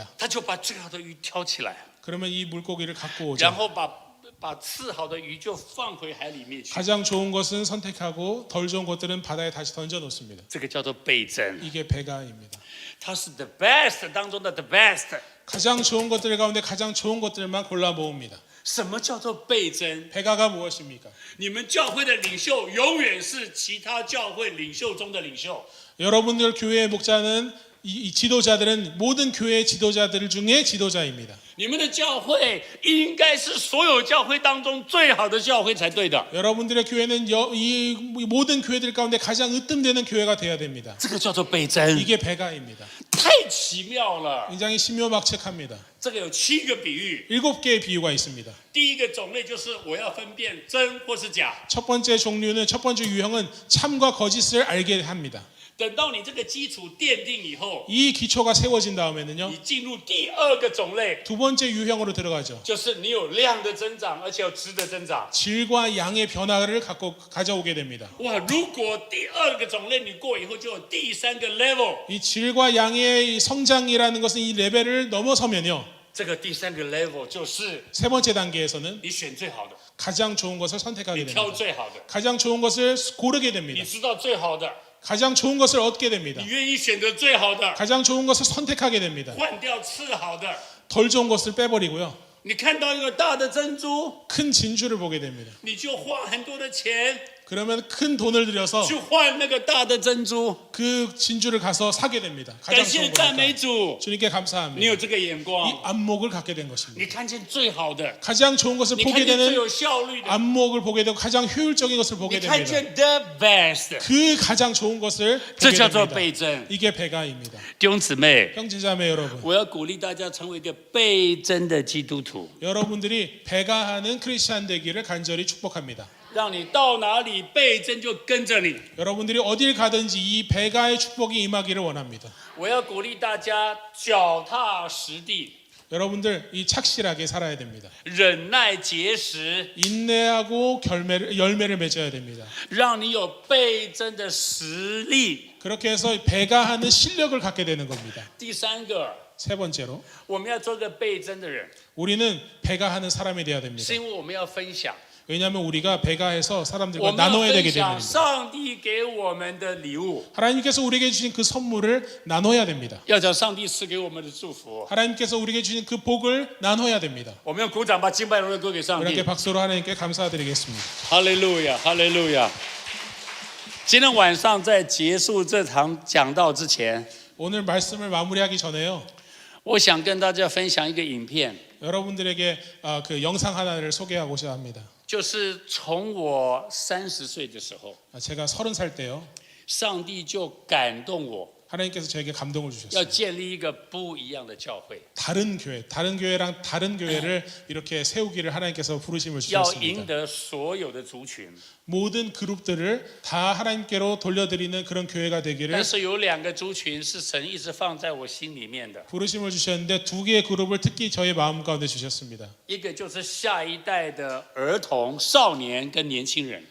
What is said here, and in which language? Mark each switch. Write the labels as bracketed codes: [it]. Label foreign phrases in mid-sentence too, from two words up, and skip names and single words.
[zh] 他就把最好的鱼挑起来， [ko] 그러면 이 물고기를 갖고 [zh] 然 [ko] 오죠. [zh] 后把次好的鱼就放回海里面去， [ko] 가장 좋은 것은 선택하고 덜 좋은 것들은 바다에 다시 던져 놓습니다. [zh] 这个叫做倍增。 [ko] 이게 배가입니다. [zh] 它是 [en] the best [zh] 当中的 [en] the best。 [ko] 가장 좋은 것들 가운데 가장 좋은 것들만 골라 모읍니다. [zh] 什么叫做倍增？ [ko] 배가가 무엇입니까? [zh] 你们教会的领袖永远是其他教会领袖中的领袖。 [ko] 여러분들 교회의 목자는 이 지도자들은 모든 교회 지도자들 중에 지도자입니다. [zh] 你们的教会应该是所有教会当中最好的教会才对的。 [ko] 여러분들의 교회는 이 모든 교회들 가운데 가장 으뜸되는 교회가 돼야 됩니다. [zh] 这个叫做倍增， [ko] 이게 배가입니다. [zh] 太奇妙了。 [ko] 굉장히 신묘막측합니다. [zh] 这个有7个比喻， [ko] 7개의 비유가 있습니다. [zh] 第一个种类就是我要分辨真或是假。 [ko] 첫 번째 유형은 참과 거짓을 알게 합니다. [zh] 等到你这个基础奠定以后， [ko] 이 기초가 세워진 다음에는요. [zh] 你进入第二个种类， [ko] 두 번째 유형으로 들어가죠. [zh] 就是你有量的增长，而且有质的增长。 [ko] 질과 양의 변화를 가져오게 됩니다. [zh] 哇，如果第二个种类你过以后，就有第三个 level。 [ko] 이 질과 양의 성장이라는 것은 이 레벨을 넘어서면요. [zh] 这个第三个 level 就是 [ko] 세 번째 단계에서는 [zh] 你选最好的， [ko] 가장 좋은 것을 선택하게 [zh] 你挑 [ko] 됩니다. [zh] 最好的， [ko] 가장 좋은 것을 고르게 [zh] 你 [ko] 됩니다. [zh] 知道最好的， [ko] 가장 좋은 것을 얻게 됩니다. [zh] 你愿意选择最好的， [ko] 가장 좋은 것을 선택하게 됩니다. [zh] 换掉次好的。 [ko] 덜 좋은 것을 빼버리고요. [zh] 你看到一个大的珍珠， [ko] 큰 진주를 보게 됩니다. [zh] 你就花很多的钱 [ko] 그러면 큰 돈을 들여서 [zh] 去换那个大的珍珠。 [ko] 그 진주를 가서 사게 됩니다. [zh] 感 [ko] 가장 [zh] 谢 [ko] 좋은 [zh] 赞美 [ko] 거니까. [zh] 主， [ko] 주님께 [zh] 你 [ko] 감사합니다. [zh] 有这个眼 [ko] 이 [zh] 光， [ko] 안목을 갖게 된 것입니다. [zh] 你看见最好的， [ko] 가장 좋은 것을 [zh] 你看 [ko] 보게 [zh] 见最 [ko] 되는 [zh] 有效率的， [ko] 안목을 보게 되고 가장 효율적인 것을 [zh] 你 [ko] 보게 [zh] 看 [ko] 됩니다. [en] 见 the best， [ko] 그 가장 좋은 것을 [zh] 这 [ko] 보게 [zh] 叫做 [ko] 됩니다. [zh] 倍增。 [ko] 이게 배가입니다. [zh] 弟兄姊妹， [ko] 형제자매 여러분, [zh] 我要鼓励大家成为一个倍增的基督徒。 [ko] 여러분들이 배가하는 크리스찬 되기를 간절히 축복합니다. [zh] 让你到哪里倍增就跟着你。 [ko] 여러분들이 어딜 가든지 이 배가의 축복이 임하기를 원합니다. [zh] 我要鼓励大家脚踏实地， [ko] 여러분들 이 착실하게 살아야 됩니다. [zh] 忍耐节食， [ko] 인내하고 열매를 맺어야 됩니다. [zh] 让你有倍增的实力。 [ko] 그렇게 해서 배가 하는 실력을 갖게 되는 겁니다. [zh] 第三个， [ko] 세 번째로 [zh] 我们要做个倍增的人， [ko] 우리는 배가 하는 사람이 돼야 됩니다. [zh] 是因为我们要分享， [ko] 왜냐하면 우리가 배가 해서 [zh] 我 [ko] 사람들과 [zh] 们要 [ko] 나눠야 [zh] 分 [ko] 되기 [zh] 享 [ko] 때문입니다. [zh] 上帝给我们的礼物， [ko] 하나님께서 우리에게 주신 그 선물을 나눠야 됩니다. [zh] 要将上帝赐给我们的祝福。 [ko] 하나님께서 우리에게 주신 그 복을 나눠야 됩니다. [zh] 我们用鼓掌把敬拜荣耀归给上 [ko] 이렇게 [zh] 帝。 [ko] 박수로 하나님께 감사드리겠습니다. [zh] 哈利路亚，哈利路亚。今天晚上在结束这场讲道之前， [ko] 오늘 말씀을 마무리하기 전에요. [zh] 我想跟大家分享一个影片， [ko] 여러분들에게 그 영상 하나를 소개하고자 합니다. [zh] 就是从我30岁的时候， [ko] 제가 30살 때요. [zh] 上帝就感动我， [ko] 하나님께서 저에게 감동을 [zh] 要 [ko] 주셨어요. [zh] 建立一个不一样的教会， [ko] 다른 교회랑 다른 교회를 이렇게 세우기를 하나님께서 부르심을 [zh] 要 [ko] 주셨습니다. [zh] 赢得所有的族群。 [ko] 모든 그룹들을 다 하나님께로 돌려드리는 그런 교회가 되기를 [zh] 但是有2个族群是神一直放在我心里面的， [ko] 부르심을 주셨는데 2개의 그룹을 특히 저의 마음 가운데 주셨습니다. [zh] 一个就是下一代的儿童、少年跟年轻人。